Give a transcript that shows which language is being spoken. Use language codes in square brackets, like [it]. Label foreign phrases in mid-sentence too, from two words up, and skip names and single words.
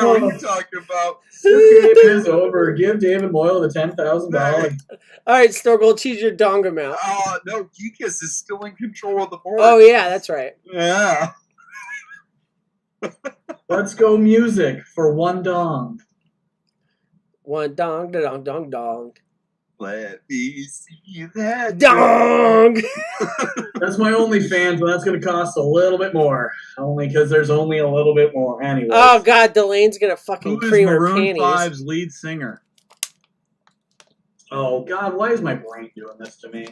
[en] What are you talking about? The game is over. Give David Moyle the $10,000. All right, Snorkel, choose your dong amount. No, Geekus is still in control of the board. Oh, yeah, that's right. Yeah. Let's go music for one dong. One dong, da dong, dong, dong. Let me see that dong. That's my OnlyFans, but that's going to cost a little bit more. Only because there's only a little bit more. Anyway. Oh God, Delane's gonna fucking cream her panties. Maroon 5's lead singer? Oh God, why is my brain doing this to me?